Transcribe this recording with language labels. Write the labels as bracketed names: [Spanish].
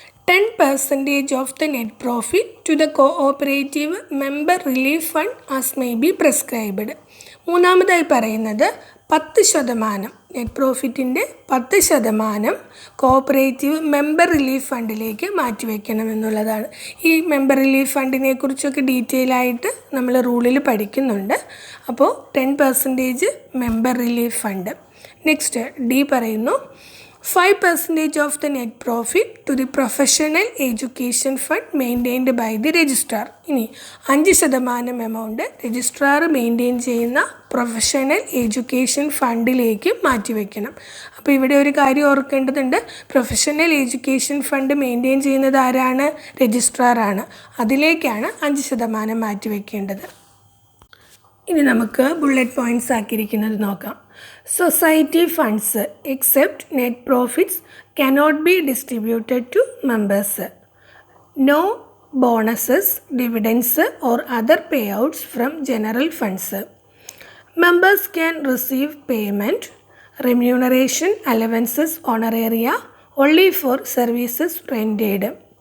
[English] 10% of the net profit to the cooperative member relief fund as may be prescribed. [Malayalam] മൂന്നാമതായി പറയുന്നത് 10%, net പ്രോഫിറ്റിൻ്റെ 10% cooperative member relief ഫണ്ടിലേക്ക് മാറ്റിവെക്കണം എന്നുള്ളതാണ്. ഈ member relief ഫണ്ടിനെ കുറിച്ചൊക്കെ detail ആയിട്ട് നമ്മൾ റൂളിൽ പഠിക്കുന്നുണ്ട്. അപ്പോൾ 10% member relief fund. [English] Next D പറയുന്നു 5% of the net profit to the professional education fund maintained by the registrar. [Malayalam] ഇനി 5% എമൗണ്ട് രജിസ്ട്രാർ മെയിൻറ്റെയിൻ ചെയ്യുന്ന പ്രൊഫഷണൽ എഡ്യൂക്കേഷൻ ഫണ്ടിലേക്ക് മാറ്റിവെക്കണം. അപ്പോൾ ഇവിടെ ഒരു കാര്യം ഓർക്കേണ്ടതുണ്ട്. പ്രൊഫഷണൽ എഡ്യൂക്കേഷൻ ഫണ്ട് മെയിൻറ്റെയിൻ ചെയ്യുന്നത് ആരാണ്? രജിസ്ട്രാറാണ്. അതിലേക്കാണ് 5% മാറ്റിവെക്കേണ്ടത്. ഇനി നമുക്ക് ബുള്ളറ്റ് പോയിൻറ്റ്സ് ആക്കിയിരിക്കുന്നത് നോക്കാം. [English] Society funds except net profits cannot be distributed to members. No bonuses, dividends or other payouts from general funds. Members can receive payment, remuneration, allowances, honoraria only for services rendered.